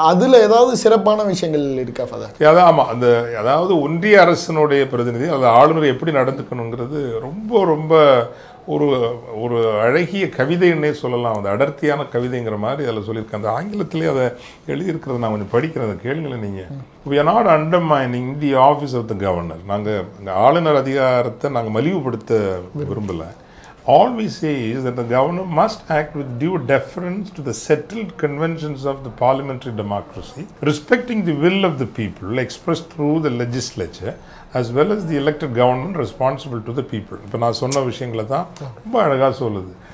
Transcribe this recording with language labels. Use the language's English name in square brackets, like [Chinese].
[Tamil] அதில் ஏதாவது சிறப்பான விஷயங்கள் இருக்கா ஃபாதர்? அதான் ஆமாம், அந்த அதாவது ஒன்றிய அரசினுடைய பிரதிநிதி அது ஆளுநர் எப்படி நடந்துக்கணுங்கிறது ரொம்ப ரொம்ப ஒரு ஒரு அழகிய கவிதைன்னே சொல்லலாம். அந்த அடர்த்தியான கவிதைங்கிற மாதிரி அதில் சொல்லியிருக்கேன். அந்த ஆங்கிலத்திலே அதை எழுதியிருக்கிறது நான் கொஞ்சம் படிக்கிறேன், அதை கேளுங்களேன் நீங்கள். [English] we are not undermining the office of the governor. [Tamil] நாங்கள் ஆளுநர் அதிகாரத்தை நாங்கள் மலிவுபடுத்த விரும்பலை. [English] All we say is that the governor must act with due deference to the settled conventions of the parliamentary democracy, respecting the will of the people expressed through the legislature, as well as the elected government responsible to the people. [Tamil] இப்போ நான் சொன்ன விஷயங்களை தான் ரொம்ப அழகாக சொல்லுது.